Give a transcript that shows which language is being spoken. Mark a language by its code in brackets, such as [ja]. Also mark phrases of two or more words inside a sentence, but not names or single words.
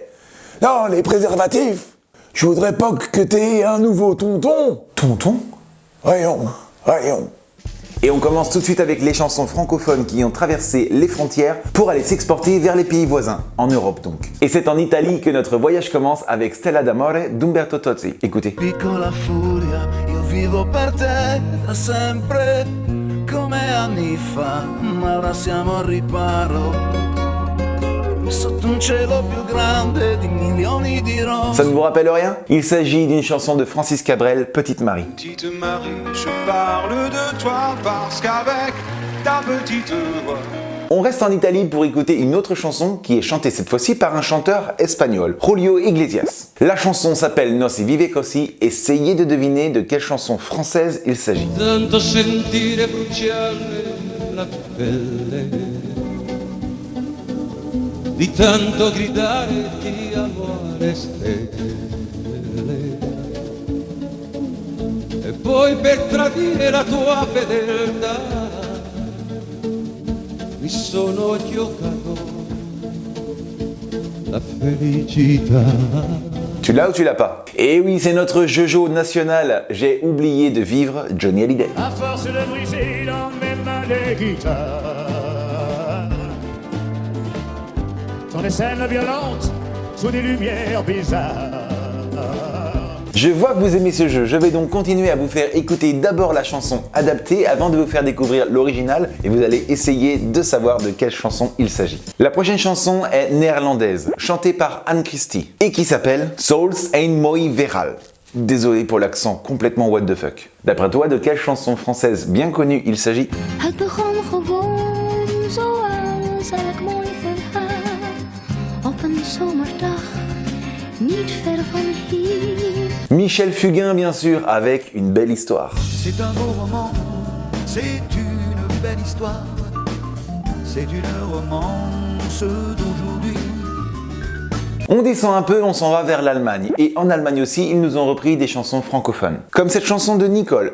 [fr] Non, les préservatifs. Je voudrais pas que t'aies un nouveau tonton. Tonton? Voyons. Et on commence tout de suite avec les chansons francophones qui ont traversé les frontières pour aller s'exporter vers les pays voisins, en Europe donc. Et c'est en Italie que notre voyage commence avec Stella d'amore d'Umberto Tozzi. Écoutez. [it] Piccola furia, io vivo per te da sempre, come anni fa, ma ora siamo al riparo. Sotto un cielo più grande di milioni di rose. [fr] Ça ne vous rappelle rien? Il s'agit d'une chanson de Francis Cabrel, Petite Marie. Petite Marie, je parle de toi parce qu'avec ta petite voix. On reste en Italie pour écouter une autre chanson qui est chantée cette fois-ci par un chanteur espagnol, Julio Iglesias. La chanson s'appelle No si vive così. Essayez de deviner de quelle chanson française il s'agit. [it] Tanto sentire bruciare la pelle, di tanto gridare ti amo alle stelle, e poi per tradire la tua fedeltà mi sono giocato la felicità. [fr] Tu l'as ou tu l'as pas? Eh oui, c'est notre Jojo national. J'ai oublié de vivre Johnny Hallyday. À force de briser dans mes mains les guitares, dans des scènes violentes, sous des lumières bizarres. Je vois que vous aimez ce jeu, je vais donc continuer à vous faire écouter d'abord la chanson adaptée avant de vous faire découvrir l'original et vous allez essayer de savoir de quelle chanson il s'agit. La prochaine chanson est néerlandaise, chantée par Anne Christie et qui s'appelle Souls Ain't Mooi Veral. Désolé pour l'accent complètement [en] what the fuck. [fr] D'après toi, de quelle chanson française bien connue il s'agit? [nl] Het begon gewoon zoals elk mooi verhaal. Op een zomerdag, niet ver van hier. [fr] Michel Fugain bien sûr, avec Une belle histoire. C'est un beau roman, c'est une belle histoire, c'est une romance d'aujourd'hui. On descend un peu, on s'en va vers l'Allemagne. Et en Allemagne aussi, ils nous ont repris des chansons francophones. Comme cette chanson de Nicole.